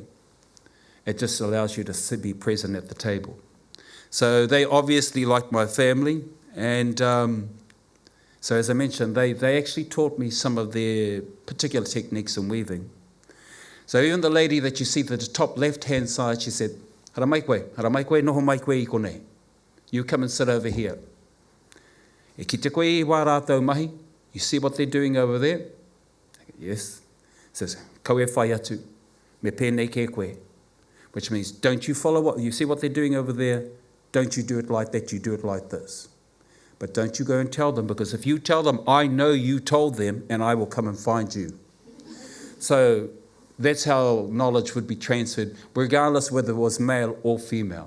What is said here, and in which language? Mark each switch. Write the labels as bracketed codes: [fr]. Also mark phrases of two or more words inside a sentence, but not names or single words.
[en] It just allows you to be present at the table. So they obviously liked my family, and so as I mentioned, they actually taught me some of their particular techniques in weaving. So even the lady that you see at the top left-hand side, she said, [mi] hara mai koe, noho mai koe I konei. [en] You come and sit over here. [mi] E ki te koe I wā rātou mahi, [en] you see what they're doing over there? Yes. Says, [mi] kau e whai atu, me pēnei ke koe. [en] Which means, don't you follow what, you see what they're doing over there? Don't you do it like that, you do it like this. But don't you go and tell them, because if you tell them, I know you told them, and I will come and find you. So that's how knowledge would be transferred, regardless whether it was male or female.